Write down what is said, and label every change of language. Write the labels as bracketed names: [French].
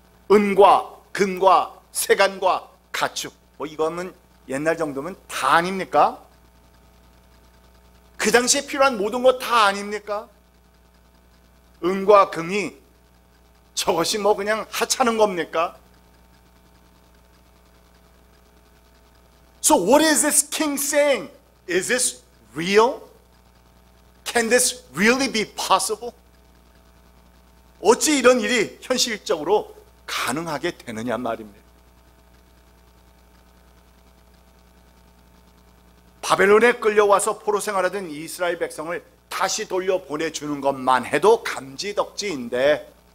[Korean] 은과 금과 세간과 가축. 뭐 이거는 옛날 정도면 다 아닙니까? 그 당시에 필요한 모든 것 다 아닙니까? 은과 금이 저것이 뭐 그냥 하찮은 겁니까? [English] So what is this king saying? Is this real? Can this really be possible? [Korean] 어찌 이런 일이 현실적으로 가능하게 되느냐 말입니다. 바벨론에 끌려와서 포로 생활하던 이스라엘 백성을 다시 돌려보내주는 것만 해도 감지덕지인데,